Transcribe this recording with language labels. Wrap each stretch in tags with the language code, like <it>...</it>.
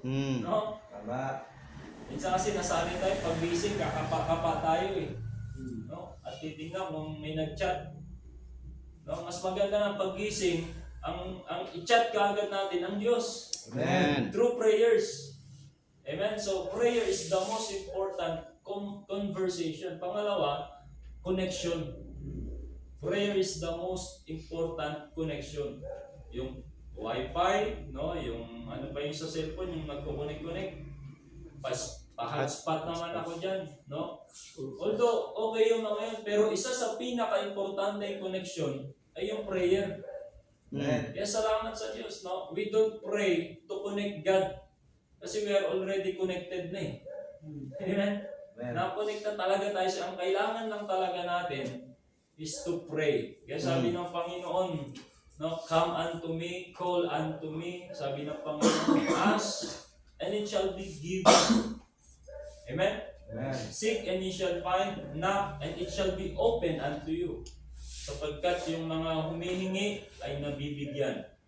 <tl>Mm. No? Tama. Minsan kasi nasanay tayo, pag busy, kakapa-kapa tayo eh. No? At titingnan kung may nag-chat. No? Mas maganda na paggising, ang i-chat kaagad natin ang Diyos. Amen.</tl> <en>Through prayers. Amen? So, prayer is the most important conversation.</en> <tl>Pangalawa,</tl> <en>connection. Prayer is the most important connection.</en> <tl>Yung Wi-Fi, no? Yung ano pa yung sa cellphone, yung magko-connect-connect. Pa-hotspot naman ako dyan, no? Although, okay yung mga yun, pero isa sa pinaka-importante connection ay yung prayer. Mm. Kaya salamat sa Diyos, no?</tl> <en>We don't pray to connect God</en> <tl>kasi</tl> <en>we are already connected</en> <tl>na eh.</tl> <en>Amen? Amen.</en> <tl>Na-connect na talaga tayo sa ang kailangan lang talaga natin</tl> <en>is to pray.</en> <tl>Kaya sabi ng Panginoon, no,</tl> <en>come unto me, call unto me.</en> <tl>Sabi ng Panginoon,</tl> <en>ask and it shall be given. Amen? Amen. Seek and ye shall find, knock and it shall be open unto you.</en> <tl>Sapagkat yung mga humihingi ay nabibigyan.</tl>